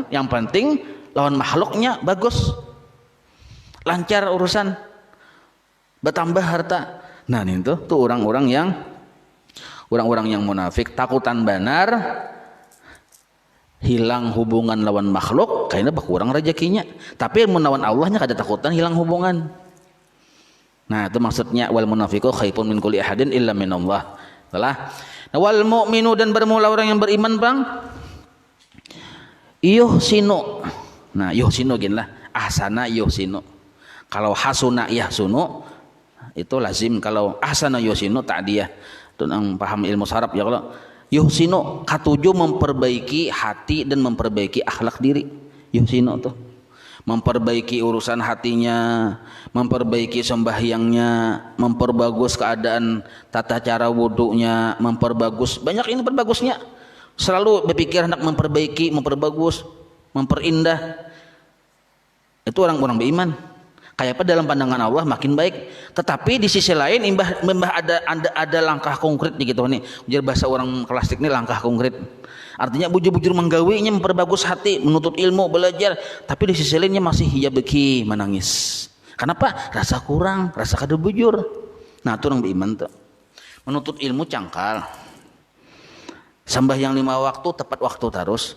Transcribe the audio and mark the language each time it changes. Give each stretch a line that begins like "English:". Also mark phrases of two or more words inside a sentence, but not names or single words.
Banjar: Yang penting lawan makhluknya bagus, lancar urusan, bertambah harta. Nah itu tuh orang-orang yang munafik, takutan benar hilang hubungan lawan makhluk, kayaknya berkurang rezekinya. Tapi lawan Allahnya kada takutan hilang hubungan. Nah itu maksudnya
Arabic: والمنافق خائف من كل أحد إلا من الله.
Banjar: Salah. Nah,
Arabic: والمؤمن
Banjar: dan bermula orang yang beriman bang yuhsinu. Nah yuhsinu gin lah,
Arabic: أحسن يحسن.
Banjar: Kalau
Arabic: حسن يحسن
Banjar: itu lazim, kalau
Arabic: أحسن يحسن
Banjar: ta'diyah. Itu yang paham ilmu saraf ya. Kalau yuhsinu katuju memperbaiki hati dan memperbaiki akhlak diri. Yuhsinu tuh memperbaiki urusan hatinya, memperbaiki sembahyangnya, memperbagus keadaan tata cara wudunya, memperbagus banyak ini perbagusnya. Selalu berpikir hendak memperbaiki, memperbagus, memperindah. Itu orang-orang beriman. Kayak apa dalam pandangan Allah makin baik. Tetapi di sisi lain imbah ada langkah konkret gitu nih. Jadi bahasa orang klasik ini langkah konkret. Artinya bujur-bujur menggawinya, memperbagus hati, menuntut ilmu, belajar. Tapi di sisi lainnya masih ya beki menangis. Kenapa? Rasa kurang, rasa kada bujur. Nah itu orang beriman tuh. Menuntut ilmu cangkal. Sembahyang 5 waktu tepat waktu terus.